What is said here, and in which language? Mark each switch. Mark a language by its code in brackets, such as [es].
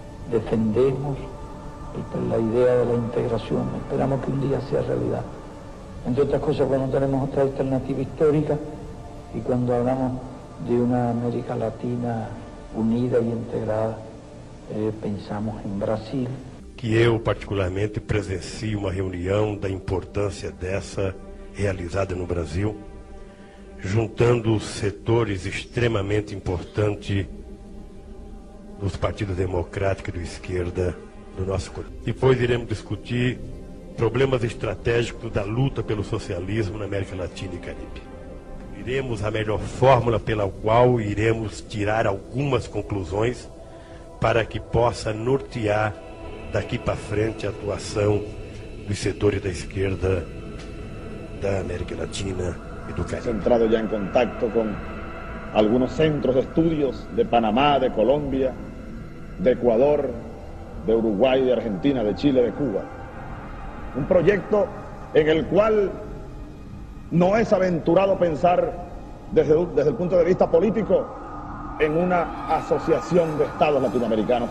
[es] Defendemos la idea de la integración, esperamos que un día sea realidad. Entre otras cosas, cuando tenemos otra alternativa histórica y cuando hablamos de una América Latina unida e integrada, [pt] pensamos em Brasil. Que eu, particularmente, presencio uma reunião da importância dessa realizada no Brasil, juntando setores extremamente importantes dos partidos democráticos e de esquerda do nosso país. Depois iremos discutir problemas estratégicos da luta pelo socialismo na América Latina e Caribe. Iremos a melhor fórmula pela qual iremos tirar algumas conclusões para que possa nortear daqui para frente a atuação dos setores da esquerda da América Latina [es] y [pt] do Caribe. [es] Entrado ya en contacto con algunos centros de estudios de Panamá, de Colombia, de Ecuador, de Uruguay, de Argentina, de Chile, de Cuba. Un proyecto en el cual no es aventurado pensar desde el punto de vista político en una asociación de estados latinoamericanos.